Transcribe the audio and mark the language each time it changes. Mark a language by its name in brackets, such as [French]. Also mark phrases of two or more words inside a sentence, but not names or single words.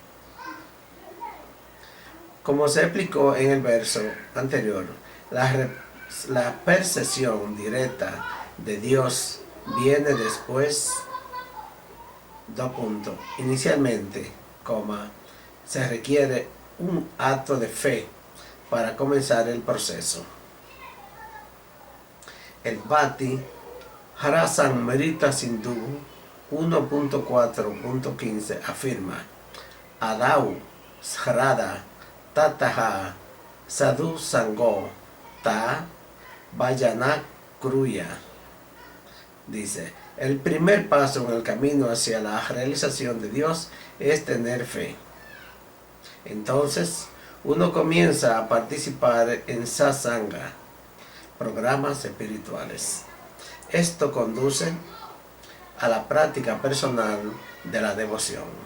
[Spanish] Como se explicó en el verso anterior, la percepción directa de Dios viene después, inicialmente, se requiere un acto de fe para comenzar el proceso. El Bhatti Rasamrita Sindhu 1.4.15 afirma: [Sanskrit] आदौ श्रद्धा ततः साधु सङ्गो त भजन क्रिया. [Spanish] Dice: el primer paso en el camino hacia la realización de Dios es tener fe. Entonces, uno comienza a participar en satsanga, programas espirituales. Esto conduce a la práctica personal de la devoción.